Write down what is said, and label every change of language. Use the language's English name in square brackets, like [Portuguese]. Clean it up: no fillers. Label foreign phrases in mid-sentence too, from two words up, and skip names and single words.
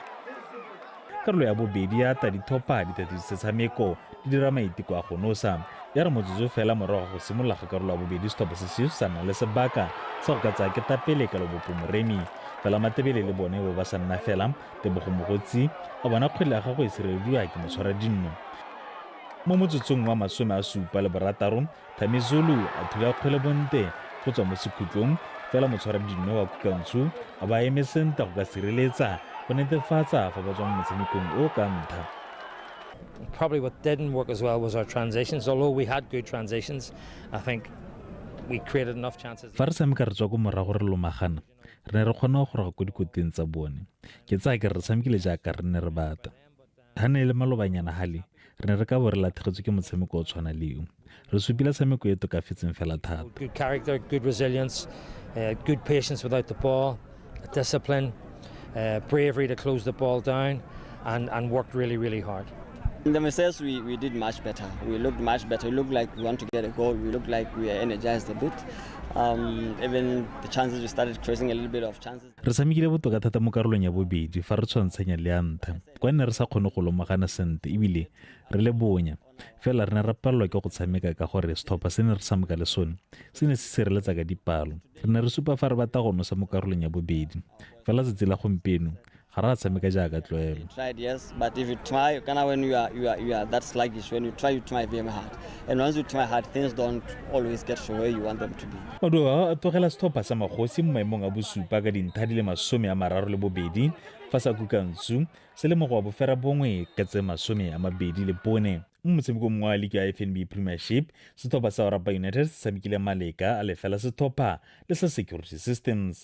[Tswana] Karolo ya bobedi ya ta dithopa di tateditse tshameko di dira maiteko a go nosa ya re motsotso fela morago go simolola ga karolo ya bobedi sethopa se se sa nna le sebaka sa go ka tsaya ketapele ka lobopo moremi fela Matebele le bone bo ba sa nna fela Tebogo Mogotsi a bona kgwele ya gagwe e sirelediwa ke motshwara dinno. Mo motsotsong wa 76 Thami Zulu a thula kgwele bonte go tswa mo sekhutlong fela motshwara dinno wa Kukantshu a ba eme senta go ka sireletsa go netefatsa fa ba tswa mo motshamekong o ka ntha. [English] Probably what didn't work as well was our transitions. Although we had good transitions, I think we created enough chances. [Tswana] Fa re tshameka re tswa ko morago re lomagana re ne re kgona go raga ko dikoteng tsa bone. Ke tsaya ke re tshamekile jaaka re ne re bata. Ha ne le malobanyana hale re ne re ka bo re latlhegetswe ke motshameko o tshwana leo. Re supile tshameko e tokafetseng fela thata. [English] Good character, good resilience, good patience without the ball, discipline, bravery to close the ball down, and worked really, really hard. In the mistakes, we did much better. We looked much better. We looked like we want to get a goal. We looked like we were energized a bit. Even the chances, we started creating a little bit of chances. [Tswana] Re tshamekile botoka thata mo karolong ya bobedi fa re tshwantshanya le ya ntha. Kwa ne re sa kgone go lomagana sente ebile re le bonya. Fela re ne re palelwa ke go tshameka ka gore sethopa se ne re tshameka le sone se ne se sireletsa ka dipalo. Re ne re supa fa re batla go nosa mo karolong ya bobedi. Fela se tsela gompieno ga tshameka jaaka tlwaelo. [English] Tried, yes, but if you try, when you are that sluggish, when you try very hard, and once you try hard, things don't always get to where you want them to be. [Tswana] Maduo a tlogela sethopa sa Magosi mo maemong a bosupa ka dintlha di le 32 fa sa Kukantshu se le mogo wa bofera bongwe ka tse 24 mo motshamekong wa Liga ya FNB Premiership. Sethopa sa Orapa United se tshamekile maleka a lefela sethopa le sa Security Systems.